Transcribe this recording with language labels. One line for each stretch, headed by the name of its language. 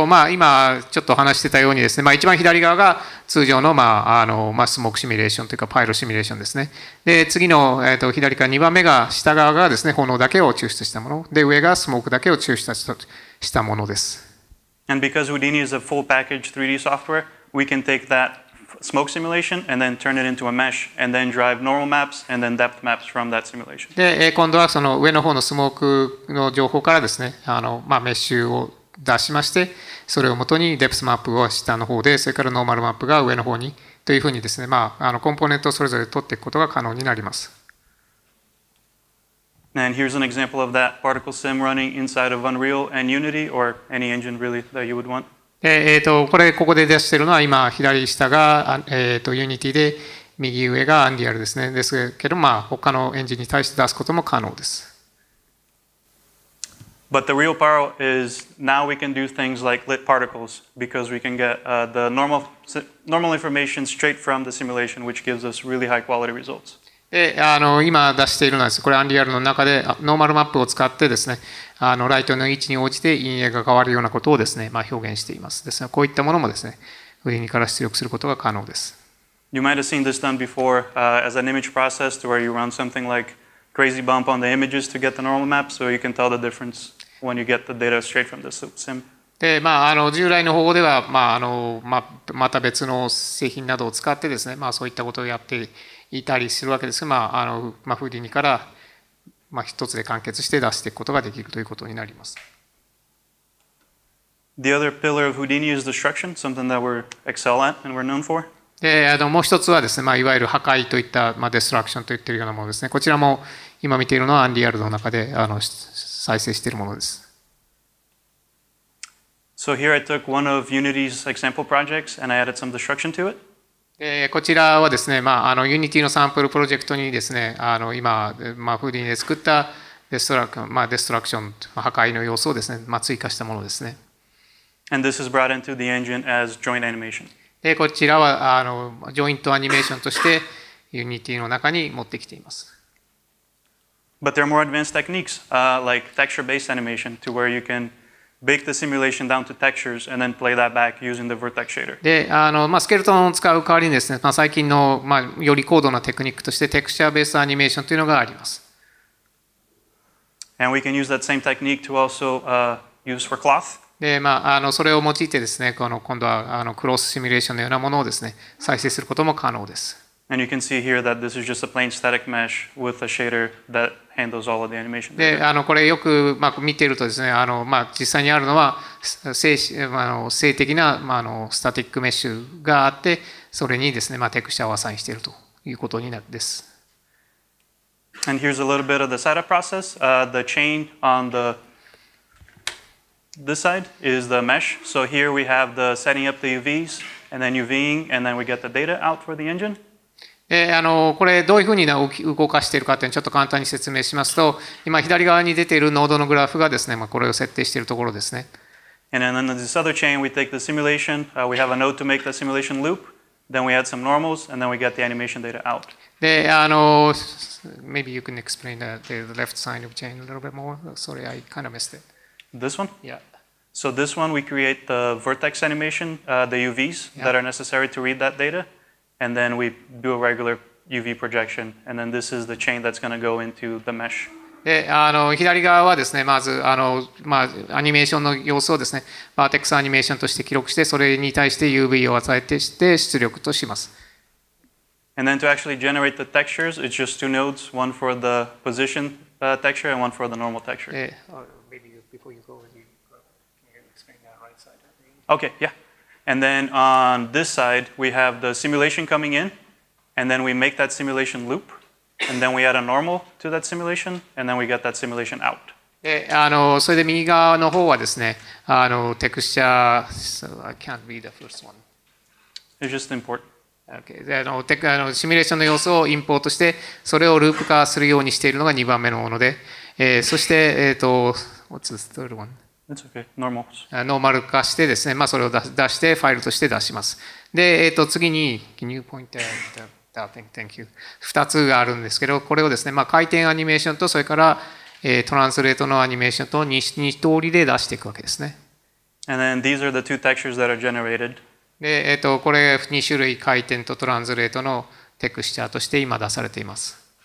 Japanese: 今ちょっと話してたようにですね、一番左側が通常のスモークシミュレーションというかパイロシミュレーションですね。で次の左から2番目が下側がですね、炎だけを抽出したもので、上がスモークだけを抽出したものです。
English: And because Houdini is a full package 3D software, we can take that smoke simulation and then turn it into a mesh and then drive normal maps and then depth maps from that simulation.
Japanese: で今度はその上の方のスモークの情報からですね、メッシュを出しまして、それをもとにデプスマップを下の方で、それからノーマルマップが上の方にというふうにですね、コンポーネントをそれぞれ取っていくことが可能になります。
English: And here's an example of that particle sim running inside of Unreal and Unity or any engine really that you would want.
Japanese: ここで出しているのは今左下がUnityで右上が Unreal ですね。ですけど他のエンジンに対して出すことも可能です。
English: But the real power is now we can do things like lit particles because we can get the normal information straight from the simulation, which gives us really high quality results.
Japanese: で今出しているのはです、これアンリアルの中でノーマルマップを使ってですね、ライトの位置に応じて陰影が変わるようなことをですね、表現しています。ですからこういったものもですね、Houdiniから出力することが可能です。
English: You might have seen this done before as an image process to where you run something like crazy bump on the images to get the normal map, so you can tell the difference when you get the data straight from the sim.
Japanese: で従来の方法では、また別の製品などを使ってですね、そういったことをやっていたりするわけですが、Houdiniから、一つで完結して出していくことができるということになります。
English: The other pillar of Houdini is destruction, something that we excel at and we're known for.
Japanese: でもう一つはですね、いわゆる破壊といった、デストラクションといっているようなものですね。こちらも今見ているのはアンリアルの中で再生しているものです。
English: So here I took one of Unity's example projects and I added some destruction to it.
Japanese: こちらはですね、Unity のサンプルプロジェクトにですね、今、Houdini で作ったデストラクション、破壊の要素をですね、追加したものですね。
English: And this is brought into the engine as joint animation.
Japanese: で、こちらはジョイントアニメーションとして Unity の中に持ってきています。
English: But there are more advanced techniques like texture-based animation to where you can bake the simulation down to textures and then play that back using the vertex shader.
Japanese: で、スケルトンを使う代わりにですね、最近の、より高度なテクニックとしてテクスチャーベースアニメーションというのがあります。
English: And we can use that same technique to also use for cloth.
Japanese: で、それを用いてですね、今度はクロスシミュレーションのようなものをですね、再生することも可能です。
English: And you can see here that this is just a plain static mesh with a shader that handles all of the animation.
Japanese: で、これよく、見ているとですね、実際にあるのは静的な、スタティックメッシュがあって、それにですね、テクスチャーをアサインしているということになるです。
English: And here's a little bit of the setup process. The chain on this side is the mesh. So here we have the setting up the UVs, and then UVing, and then we get the data out for the engine.
Japanese: これどういうふうに動かしているかというのをちょっと簡単に説明しますと、今左側に出ているノードのグラフがですね、これを設定しているところですね。
English: And then on this other chain, we take the simulation. We have a node to make the simulation loop. Then we add some normals, and then we get the animation data out. で、maybe you can explain the left side of chain a little bit more. Sorry, I kind of missed it. This one? Yeah. So this one, we create the vertex animation, the UVs that are necessary to read that data. And then we do a regular UV projection. And then this is the chain that's going to go into the mesh.
Japanese: で、左側はですね、まずアニメーションの様子をですね、バーテックスアニメーションとして記録して、それに対して UV を与えてして出力とします。
English: And then to actually generate the textures, it's just two nodes, one for the position texture and one for the normal texture. Maybe before you go, can you explain that right side? Okay, yeah. And then on this side, we have the simulation coming in, and then we make that simulation loop, and then we add a normal to that simulation, and then we get that simulation out.
Japanese: で、それで右側の方はですね、テクスチャー、
English: so I can't read the first one. It's just import. Okay.
Japanese: で、シミュレーションの様子をインポートして、それをループ化するようにしているのが2番目のもので、そして、
English: what's the third one? It's okay. Normals.
Japanese: ノーマル化してですね、それを出してファイルとして出します。
English: で、
Japanese: 次に、
English: Can you point that thing? Thank you.
Japanese: 2つがあるんですけど、これをですね、回転アニメーションと、それから、トランスレートのアニメーションと2通りで出していくわけですね。
English: And then these are the two textures that are generated.
Japanese: で、これ2種類回転とトランスレートのテクスチャーとして今出されています。